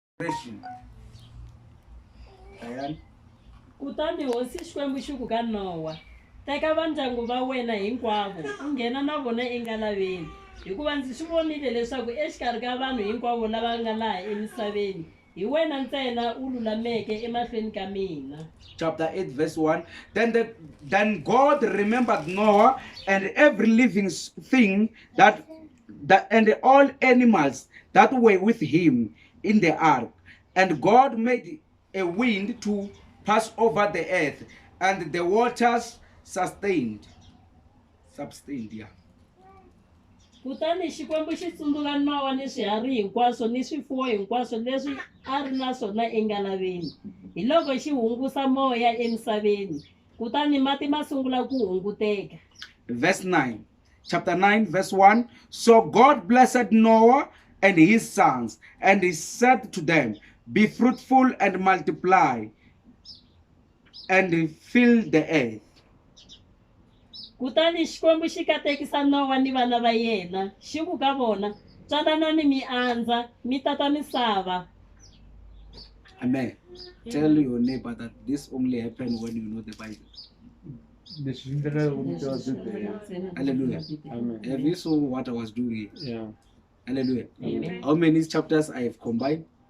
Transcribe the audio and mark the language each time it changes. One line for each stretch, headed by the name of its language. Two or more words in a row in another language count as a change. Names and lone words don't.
Tsonga: Kutani hosi Xikwembu xi ku ka Nowa, teka vandyangu va wena hinkwavo u nghena na vona engalaveni, hikuva ndzi swi vonile leswaku exikarhi ka vanhu hinkwavo lava nga laha emisaveni hi wena ntsena u lulameke emahlweni ka mina.
English: Chapter 8 verse 1. Then God remembered Noah and every living thing that and all animals that were with him in the ark. And God made a wind to pass over the earth, and the waters substained. Yeah.
Tsonga: Kutani Xikwembu xi tsundzuka Nowa ni swiharhi hinkwaswo ni swifuwo hinkwaswo leswi a ri na swona engalaveni, hi loko xi hungusa moya emisaveni, kutani mati ma sungula ku hunguteka.
English: Verse 9. Chapter 9 verse 1. So God blessed Noah and his sons, and he said to them, be fruitful and multiply and fill the earth.
Tsonga: Kutani Xikwembu xi katekisa Nowa ni vana va yena, xi ku ka vona, tswalanani mi andza, mi tata misava.
English: Amen. Tell your neighbor that this only happens when you know the Bible. Hallelujah. Amen. Have you saw what I was doing? Yeah. Hallelujah. Amen. How many chapters I have combined?